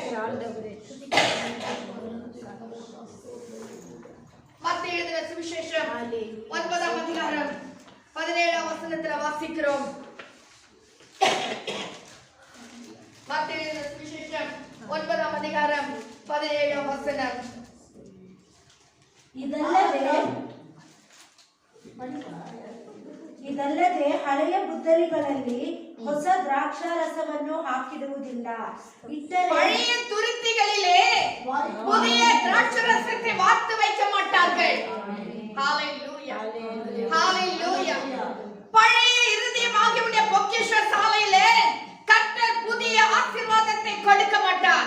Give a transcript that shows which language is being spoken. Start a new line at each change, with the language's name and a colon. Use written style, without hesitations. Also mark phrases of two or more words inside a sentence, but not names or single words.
Tamil: மத்தேயு எழுதின சுவிசேஷம் 9ஆம் அதிகாரம் 17ஆம் வசனத்துல வாசிக்கிறோம். மத்தேயு எழுதின சுவிசேஷம் 9ஆம் அதிகாரம் 17ஆம் வசனம்.
Kannada: ಇದಲ್ಲದೆ ಹಳೆಯ ಬುದ್ದಲಿಗಳಲ್ಲಿ ಹೊಸ ದ್ರಾಕ್ಷಾರಸವನ್ನು ಹಾಕಿಡುವುದಿಲ್ಲ.
Tamil: பழைய துருத்திகளிலே புதிய திராட்சரசத்தை வார்த்து வைக்க மாட்டார்கள். ஹalleluya, ஹalleluya. பழைய இருதயமாகிய பொக்கிஷ சாலையிலே கர்த்தர் புதிய ஆசீர்வாதத்தை கொடுக்க மாட்டார்.